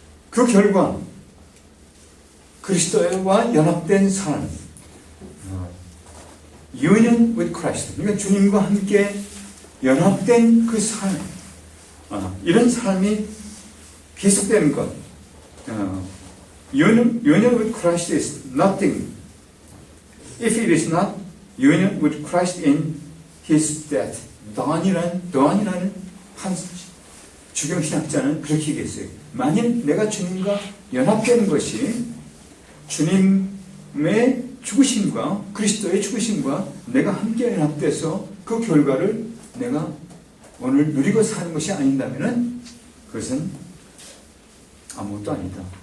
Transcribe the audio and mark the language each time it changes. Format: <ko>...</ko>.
<ko>그 결과 그리스도와 연합된 삶,</ko> <en>union with Christ,</en> <ko>그러니까 주님과 함께 연합된 그 삶, 이런 삶이 계속되는 것.</ko> <en>union with Christ is nothing if it is not union with Christ in His death.</en> <ko>더한이라는 한 주경신학자는 그렇게 얘기했어요. 만일 내가 주님과 연합되는 것이 주님의 죽으심과 그리스도의 죽으심과 내가 함께 연합돼서 그 결과를 내가 오늘 누리고 사는 것이 아닌다면 그것은 아무것도 아니다.</ko>